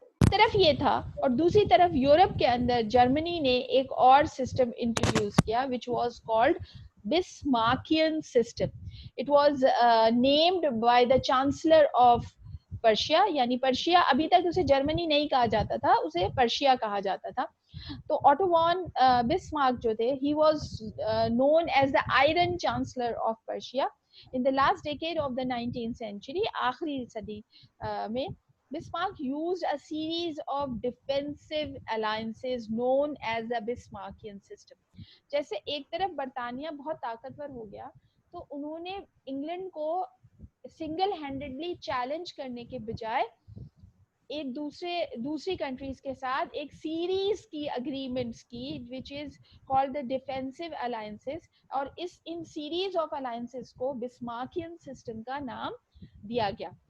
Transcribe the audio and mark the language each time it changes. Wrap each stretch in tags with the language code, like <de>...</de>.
<ur>طرف یہ تھا, اور دوسری طرف یورپ کے اندر جرمنی نے ایک اور سسٹم انٹروڈیوس کیا</ur> <en>which was called Bismarckian system. It was named by the chancellor of Persia,</en> <ur>یعنی پرشیا, ابھی تک اسے جرمنی نہیں کہا جاتا تھا, اسے پرشیا کہا جاتا تھا. تو آٹو وان بسمارک جو تھے</ur> <en>he was known as the iron chancellor of Persia. In the last decade of the 19th century,</en> <ur>آخری صدی میں</ur> <en>Bismarck used a series of defensive alliances known as the Bismarckian system.</en> <ur>جیسے ایک طرف برطانیہ بہت طاقتور ہو گیا تو انہوں نے انگلینڈ کو سنگل ہینڈڈلی چیلنج کرنے کے بجائے ایک دوسری کنٹریز کے ساتھ ایک سیریز کی اگریمنٹس کی</ur> <en>which is called the defensive alliances,</en> <ur>اور ان سیریز آف alliances کو بسمارکین سسٹم کا نام دیا گیا.</ur>